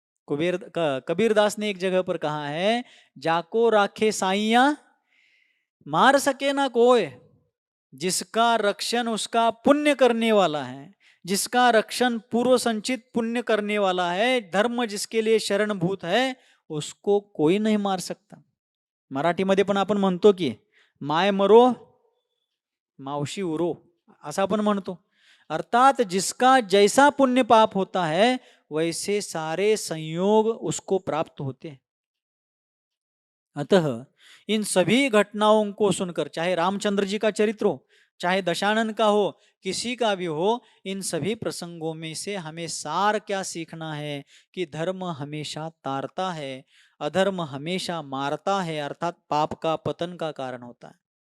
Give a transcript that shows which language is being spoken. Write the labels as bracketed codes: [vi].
[hi] कबीरदास ने एक जगह पर कहा है, जाको राखे साइया मार सके ना कोई। जिसका रक्षण उसका पुण्य करने वाला है, जिसका रक्षण पूर्व संचित पुण्य करने वाला है, धर्म जिसके लिए शरणभूत है, उसको कोई नहीं मार सकता। [mr] मराठीमध्ये पण आपण म्हणतो की माय मरो मावशी उरो, असं आपण म्हणतो। [hi] अर्थात जिसका जैसा पुण्य पाप होता है वैसे सारे संयोग उसको प्राप्त होते हैं। अतः इन सभी घटनाओं को सुनकर, चाहे रामचंद्र जी का चरित्र हो, चाहे दशानन का हो, किसी का भी हो, इन सभी प्रसंगों में से हमें सार क्या सीखना है कि धर्म हमेशा तारता है, अधर्म हमेशा मारता है, अर्थात पाप का पतन का कारण होता है।